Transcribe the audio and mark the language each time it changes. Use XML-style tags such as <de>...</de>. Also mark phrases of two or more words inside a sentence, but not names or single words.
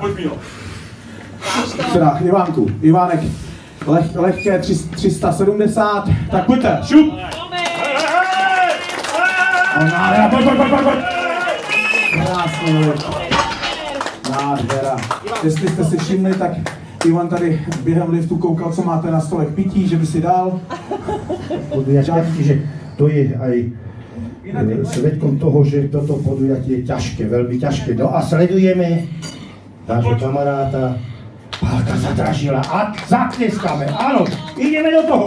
<cs>Teda, Ivánek, lehké 370, tak pojďte, šup! Pojď! Krásný lift. Nádhera. Jestli jste si všimli, tak Ivan tady během liftu koukal, co máte na stole k pití, že by si dal.</cs> <sk>Podujatie, že to je aj svedkom toho, že toto podujatie je ťažké, veľmi ťažké. No a sledujeme nášho kamaráta Pálka Zadražila a zatleskáme. Áno, ideme do toho.</sk>